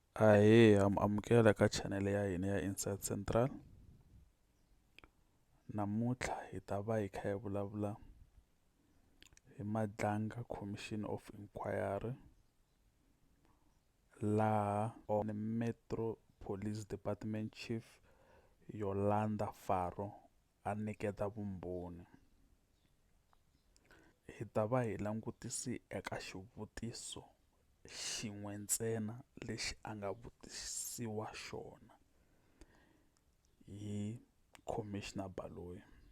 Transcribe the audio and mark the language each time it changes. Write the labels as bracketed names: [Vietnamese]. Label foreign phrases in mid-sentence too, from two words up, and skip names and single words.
[Tsonga] Ahee, amukela ka channel ya hina ya Insight Central. Namuntlha hi ta va hi kha hi vulavula hi Madlanga Commission of Inquiry, laha Metro Police Department Chief Yolanda Faro a nyiketa vumbhoni. Hi ta va hi langutisi eka xivutiso xin'we ntsena lexi a nga vutisiwa xona hi Commissioner Baloyi.